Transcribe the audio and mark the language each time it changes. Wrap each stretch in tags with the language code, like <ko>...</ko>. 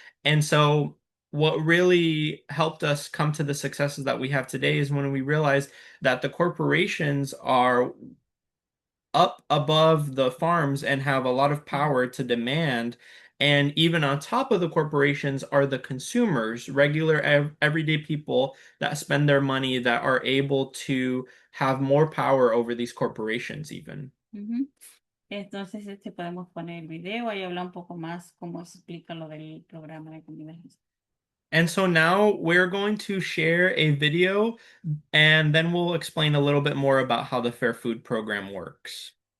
<en>And so, what really helped us come to the successes that we have today is when we realized that the corporations are up above the farms and have a lot of power to demand. And even on top of the corporations are the consumers, regular everyday people that spend their money that are able to have more power over these corporations even. Ujú.</en> <es>Entonces, podemos poner el video y hablar un poco más cómo explica lo del programa de comida.</es> <en>And so now we're going to share a video and then we'll explain a little bit more about how the Fair Food Program works.</en>